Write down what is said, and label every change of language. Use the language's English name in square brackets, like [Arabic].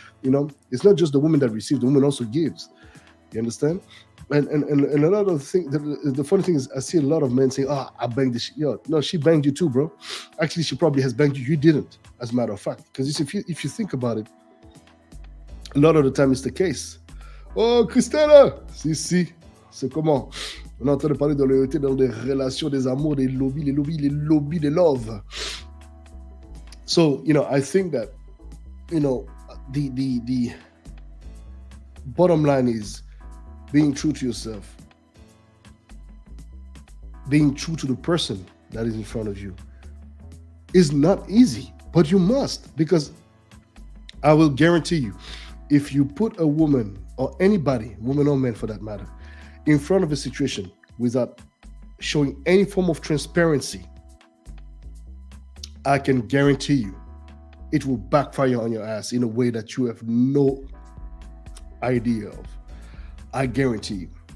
[English] It's not just the woman that receives, the woman also gives. You understand? And a lot of things. The funny thing is, I see a lot of men saying, "Oh, I banged this." No, she banged you too, bro. Actually, she probably has banged you. You didn't, as a matter of fact. Because if you think about it, a lot of the time it's the case. [French] Oh, Christella, si, c'est comment? On est en train de parler de loyauté dans des relations, des amours, des lobbies, des love. [English] So, I think that, the bottom line is being true to yourself, being true to the person that is in front of you is not easy, but you must, because I will guarantee you, if you put a woman or anybody, woman or man for that matter, in front of a situation without showing any form of transparency, I can guarantee you it will backfire on your ass in a way that you have no idea of. I guarantee you.